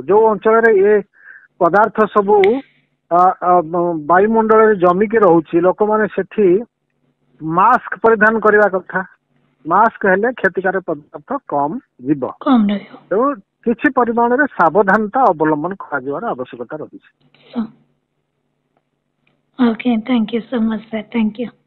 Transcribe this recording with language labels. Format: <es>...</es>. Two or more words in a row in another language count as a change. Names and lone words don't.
<or>ଯୋଉ ଅଞ୍ଚଳରେ ଏ ପଦାର୍ଥ ସବୁ ବାୟୁମଣ୍ଡଳରେ ଜମିକି ରହୁଛି, ଲୋକମାନେ ସେଠି ମାସ୍କ ପରିଧାନ କରିବା କଥା। ମାସ୍କ ହେଲେ କ୍ଷତିକାରକ ପଦାର୍ଥ କମ ଯିବ। କମ୍ ରହିବ। ତେଣୁ କିଛି ପରିମାଣରେ ସାବଧାନତା ଅବଲମ୍ବନ କରାଯିବାର ଆବଶ୍ୟକତା ରହିଛି।</or> <en>So, okay, thank you so much, sir. Thank you.</en>